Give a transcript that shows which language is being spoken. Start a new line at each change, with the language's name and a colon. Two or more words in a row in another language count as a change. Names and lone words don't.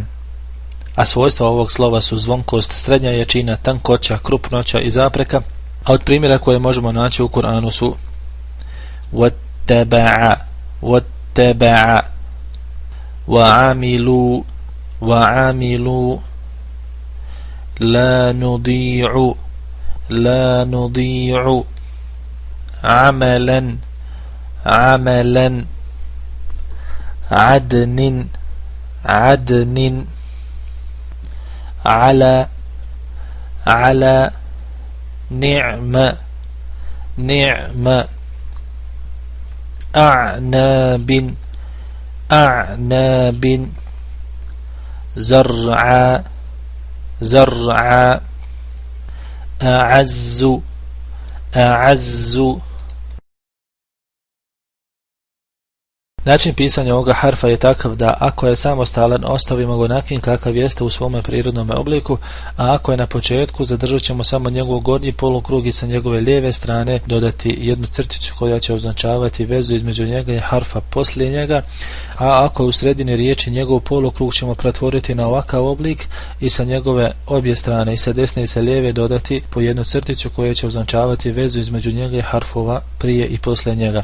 Bosnian: A svojstva ovog slova su zvonkost, srednja jačina, tankoća, krupnoća i zapreka, a od primjera koje možemo naći u Kur'anu su
Arabic: واتبع، وعملوا, لا نضيع، عملا، عدن، على, نعمة، أعناب، زرع، أعز.
Bosnian: Način pisanja ovoga harfa je takav da ako je samostalan, ostavimo ga onakvim kakav jeste u svome prirodnom obliku, a ako je na početku, zadržat ćemo samo njegov gornji polukrug i sa njegove lijeve strane dodati jednu crticu koja će označavati vezu između njega i harfa poslije njega, a ako je u sredini riječi, njegov polukrug ćemo pretvoriti na ovakav oblik i sa njegove obje strane, i sa desne i sa lijeve, dodati po jednu crticu koja će označavati vezu između njega i harfova prije i poslije njega.